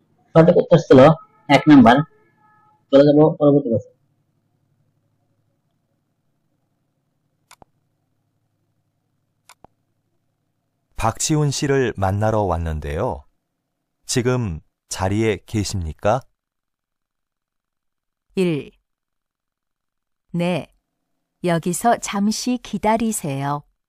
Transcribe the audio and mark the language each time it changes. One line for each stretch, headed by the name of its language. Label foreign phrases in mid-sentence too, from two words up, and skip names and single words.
Bangla: সঠিক উত্তর ছিল 1 নাম্বার। চলে যাব পরবর্তী প্রশ্ন।
Korean: 박지훈 씨를 만나러 왔는데요. 지금 자리에 계십니까? 1. 네, 여기서 잠시 기다리세요.